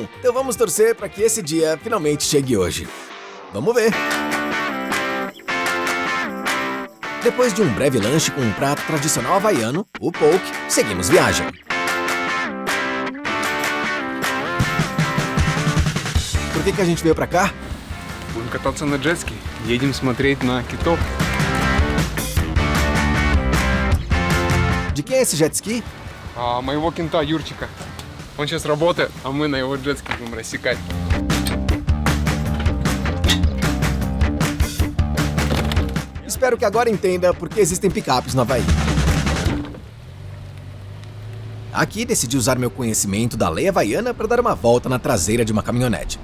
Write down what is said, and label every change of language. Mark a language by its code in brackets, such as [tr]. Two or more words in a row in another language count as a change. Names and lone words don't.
[pt] Então vamos torcer para que esse dia finalmente chegue hoje. Vamos ver! Depois de um breve lanche com um prato tradicional havaiano, o poke, seguimos viagem. Por que a gente veio pra cá? [ru] Будем кататься на джетски, едем смотреть на китов. [pt] De quem é esse jet ski? [ru] Моего кента Юрчика. Он сейчас работает, а мы на его джетски будем рассекать. [pt] Espero que agora entenda por que existem picapes no Havaí. Aqui decidi usar meu conhecimento da lei havaiana para dar uma volta na traseira de uma caminhonete.